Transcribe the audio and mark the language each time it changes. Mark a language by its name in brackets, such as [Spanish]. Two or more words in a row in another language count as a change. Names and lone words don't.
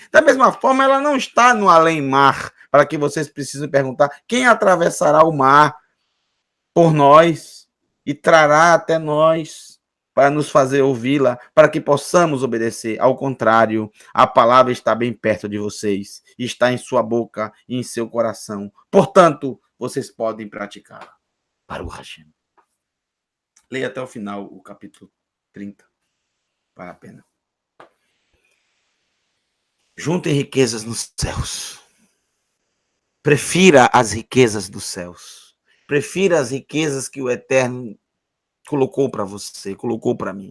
[Portuguese] Da mesma forma, ela não está no além-mar para que vocês precisem perguntar: quem atravessará o mar por nós e trará até nós para nos fazer ouvi-la, para que possamos obedecer? Ao contrário, a palavra está bem perto de vocês, está em sua boca e em seu coração. Portanto, vocês podem praticá-la. [Hebrew] ברוך השם. [Portuguese] Leia até o final o capítulo 30. Vale a pena. Juntem riquezas nos céus. Prefira as riquezas dos céus. Prefira as riquezas que o Eterno colocou para você, colocou para mim.